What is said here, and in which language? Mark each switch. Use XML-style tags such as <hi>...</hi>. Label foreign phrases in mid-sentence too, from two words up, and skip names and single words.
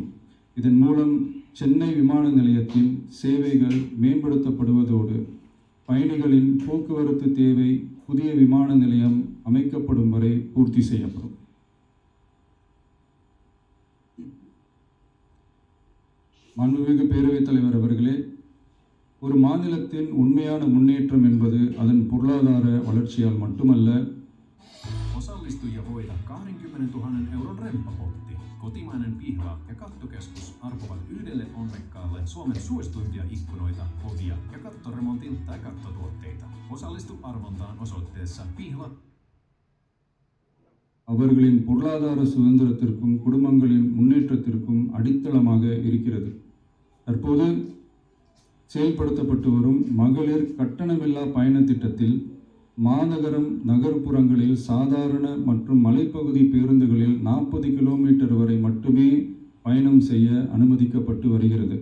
<ta>இதன் மூலம் சென்னை விமான நிலையத்தின் சேவைகள் மேம்படுத்தப்படுவதோடு பயணிகளின் போக்குவரத்து தேவை புதிய விமான நிலையம் அமைக்கப்படும் வரை பூர்த்தி செய்யப்படும். மாண்புமிகு பேரவைத் தலைவர் அவர்களே, ஒரு மாநிலத்தின் உண்மையான முன்னேற்றம் என்பது அதன் பொருளாதார வளர்ச்சியால் மட்டுமல்ல,</ta> <fi>Osallistujia voita 20 000 euron remppapotti. Kotimainen pihla ja kattokeskus arpovat yhdelle onnekkaalle Suomen suosituimpia ikkunoita, ovia ja kattoremontin tai kattotuotteita. Osallistu arvontaan osoitteessa pihla.</fi> <ta>அவர்களின் பொருளாதார சுதந்திரத்திற்கும் குடும்பங்களின் முன்னேற்றத்திற்கும் அடித்தளமாக இருக்கிறது. தற்போது செயல்படுத்தப்பட்டு வரும் மகளிர் கட்டணமில்லா பயண திட்டத்தில் மாநகரம் நகர்ப்புறங்களில் சாதாரண மற்றும் மலைப்பகுதி பேருந்துகளில் 40 கிலோமீட்டர் வரை மட்டுமே பயணம் செய்ய அனுமதிக்கப்பட்டு வருகிறது.</ta>